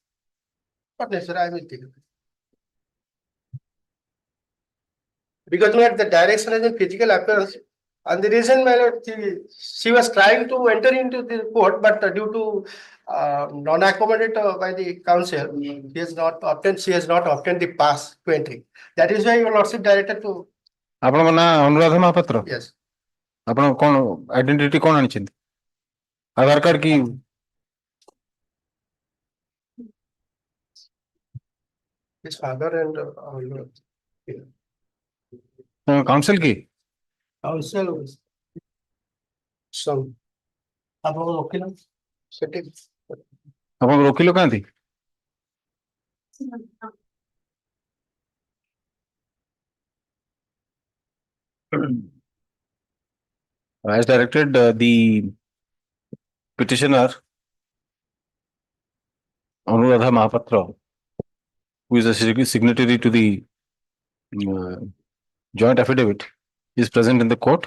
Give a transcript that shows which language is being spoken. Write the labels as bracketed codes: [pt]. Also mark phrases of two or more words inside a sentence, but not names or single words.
[en] Not necessary, I will take it. Because the direction has a physical appearance, and the reason my lord, she was trying to enter into the court, but due to non-accommodate by the council, she has not obtained the pass to entry. That is why your lordship directed to. [or] ଆପଣଙ୍କ ନାଁ ଅନୁରାଧା ମହାପାତ୍ର [en] Yes. [or] ଆପଣ କଣ ଆଇଡେଣ୍ଟିଟି କଣ ଆଣିଛନ୍ତି ଆଧାର କାର୍ଡ କି [en] His father and [or] କାଉନସିଲ କି [en] council. Some. [or] ଆପଣଙ୍କ ଓକିଲ ସେଠି ଆପଣଙ୍କ ଓକିଲ କାହାନ୍ତି [en] as directed the petitioner Anuradha Mahapatra, who is a signatory to the joint affidavit, is present in the court.